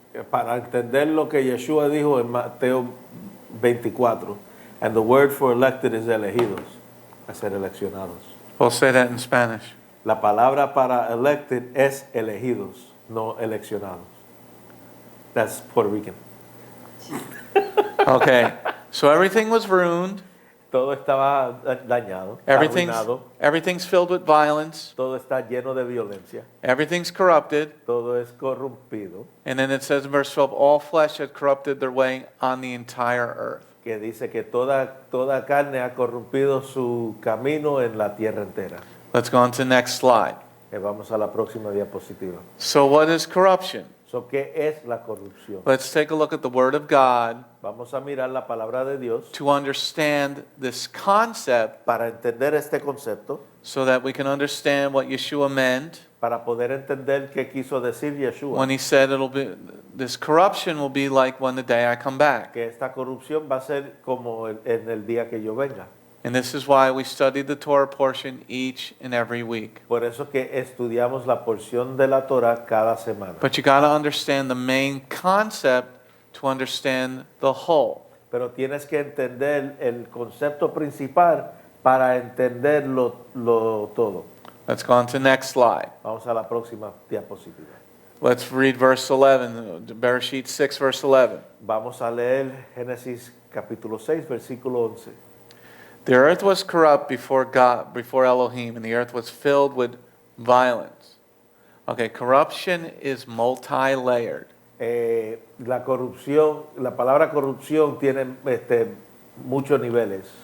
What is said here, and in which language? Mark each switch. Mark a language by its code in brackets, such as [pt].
[es] para entender lo que Yeshua dijo en Mateo 24. [en] And the word for elected is elegidos, [es] a ser eleccionados. [en] We'll say that in Spanish. [es] La palabra para elected es elegidos, no eleccionados. [en] That's Puerto Rican. Okay, so everything was ruined. [es] Todo estaba dañado, arruinado. [en] Everything's filled with violence. [es] Todo está lleno de violencia. [en] Everything's corrupted. [es] Todo es corrompido. [en] And then it says in verse 12, all flesh had corrupted their way on the entire earth. [es] Que dice que toda carne ha corrompido su camino en la tierra entera. [en] Let's go on to the next slide. [es] Vamos a la próxima diapositiva. [en] So what is corruption? [es] So, ¿qué es la corrupción? [en] Let's take a look at the Word of God [es] Vamos a mirar la palabra de Dios [en] to understand this concept [es] para entender este concepto [en] so that we can understand what Yeshua meant [es] para poder entender qué quiso decir Yeshua. [en] when he said this corruption will be like when the day I come back. [es] Que esta corrupción va a ser como en el día que yo venga. [en] And this is why we study the Torah portion each and every week. [es] Por eso que estudiamos la porción de la Torah cada semana. [en] But you got to understand the main concept to understand the whole. [es] Pero tienes que entender el concepto principal para entenderlo todo. [en] Let's go on to the next slide. [es] Vamos a la próxima diapositiva. [en] Let's read verse 11, Bereshit 6, verse 11. [es] Vamos a leer Génesis capítulo 6, versículo 11. [en] The earth was corrupt before God, before Elohim, and the earth was filled with violence. Okay, corruption is multi-layered. [es] La corrupción, la palabra corrupción tiene muchos niveles.